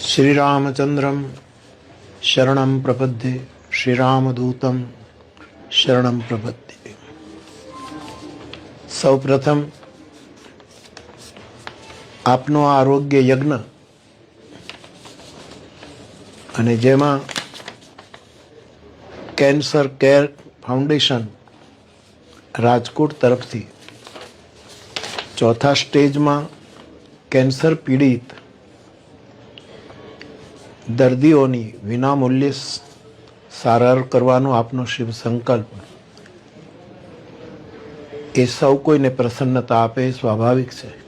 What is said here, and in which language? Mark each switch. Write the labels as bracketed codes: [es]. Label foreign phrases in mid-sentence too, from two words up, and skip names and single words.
[sa] श्रीरामचंद्रम शरणं प्रपद्ये श्रीरामदूतं शरणं प्रपद्ये। [gu] સૌ પ્રથમ આપનો આરોગ્ય યજ્ઞ અને જેમાં કેન્સર કેર ફાઉન્ડેશન રાજકોટ તરફથી ચોથા સ્ટેજમાં કેન્સર પીડિત દર્દીઓની વિનામૂલ્યે સારવાર કરવાનો આપનો શિવ સંકલ્પ એ સૌ કોઈને પ્રસન્નતા આપે સ્વાભાવિક છે।